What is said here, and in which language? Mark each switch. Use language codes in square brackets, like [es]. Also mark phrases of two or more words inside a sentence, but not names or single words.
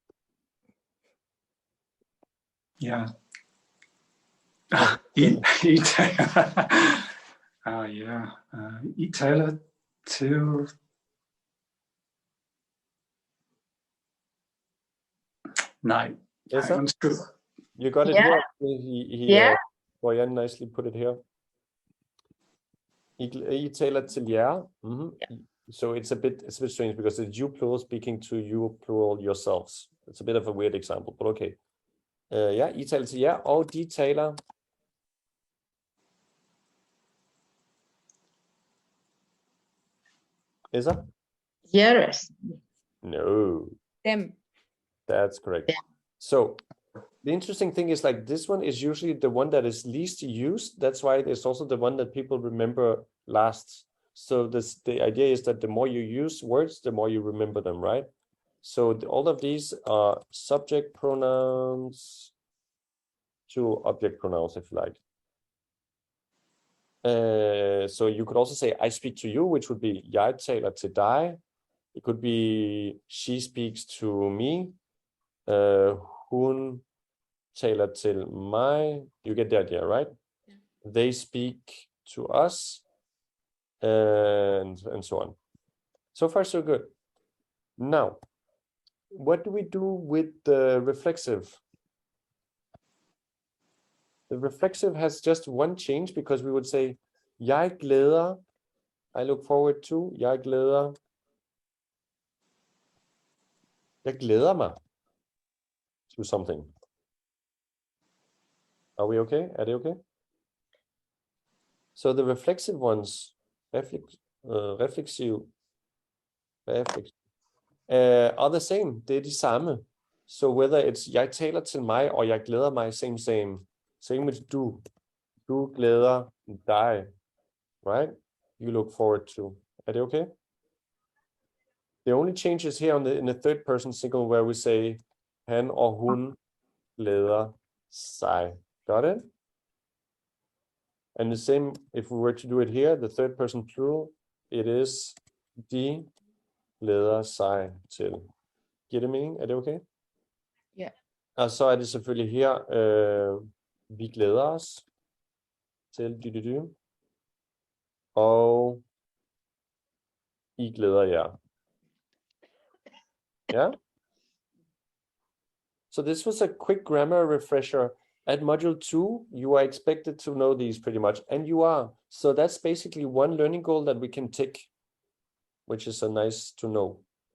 [da] Ja. I taler. Ja. I taler til. Nej. Esa? Undskyld. [en] You got it Yeah. here. Yeah. Bojan nicely put it here. [da] I taler til jer. [en] So it's a bit strange because it's you plural speaking to you plural yourselves. It's a bit of a weird example, but okay. [da] Ja, I taler til jer, og de taler. [en] Is that? Yes. No. Them. That's correct. Yeah. So the interesting thing is like this one is usually the one that is least used. That's why it's also the one that people remember last. So the idea is that the more you use words, the more you remember them, right? So all of these are subject pronouns to object pronouns, if you like. So you could also say I speak to you, which would be [da] jeg taler til dig. [en] It could be she speaks to me. [da] Hun taler til mig. [en] You get the idea, right? Yeah. They speak to us, and so on. So far, so good. Now, what do we do with the reflexive? The reflexive has just one change because we would say, [da] jeg glæder, [en] I look forward to, [da] jeg glæder mig [en] to something. Are we okay? Are they okay? So the reflexive ones, reflexive, are the same. [da] Det er de samme. [en] So whether it's [da] jeg taler til mig, og jeg glæder mig, [en] same. Same with du. [da] Du glæder dig, [en] right? You look forward to. Are they okay? The only change is here in the third person single where we say [da] han og hun glæder sig. [en] Got it? And the same, if we were to do it here, the third person plural, it is [da] de glæder sig til. Giver det mening? Er det okay? Ja. Og så er det selvfølgelig her, vi glæder os til dy. Og I glæder jer. [en] Yeah? So this was a quick grammar refresher. At module 2, you are expected to know these pretty much, and you are. So that's basically one learning goal that we can tick, which is a nice to know.